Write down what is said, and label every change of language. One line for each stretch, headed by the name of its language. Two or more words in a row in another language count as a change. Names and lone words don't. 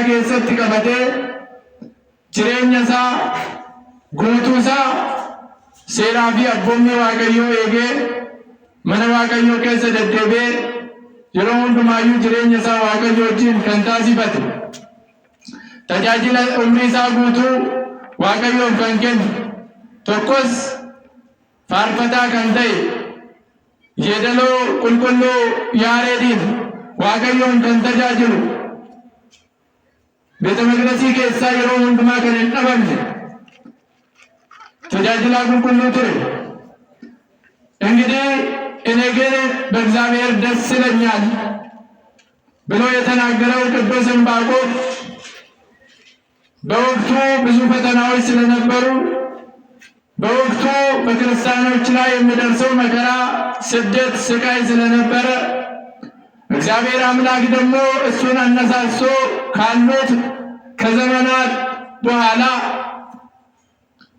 Oromo: keessatti qabatee jireenya isaa guutuu isaa seeraa fi abboommii Waaqayyoo eegee mana Waaqayyoo keessa deddeebi'ee yeroo hundumaayyuu jireenya isaa Waaqayyoo wajjin kan taasifate tajaajila umrii isaa guutuu Waaqayyoof kan kennu tokkos faarfataa kan ta'e yeedaloo qulqulluu Yaareediin Waaqayyoon kan tajaajilu
Amharic: ቤተ መቅደስ
Oromo: keessa yeroo hundumaa kan hin dhabamne tajaajilaa qulqulluu ture።
Amharic: እንግዲህ እኔ ግን በእግዚአብሔር ደስ ይለኛል ብሎ የተናገረው ቅዱስ ዕንባቆም በወቅቱ ብዙ ፈተናዎች ስለነበሩ በወቅቱ በክርስቲያኖች ላይ የሚደርሰው መከራ፣ ስደት፣ ስቃይ ስለነበረ እግዚአብሔር አምላክ ደግሞ እሱን አነሳሶ ካሉት ከዘመናት በኋላ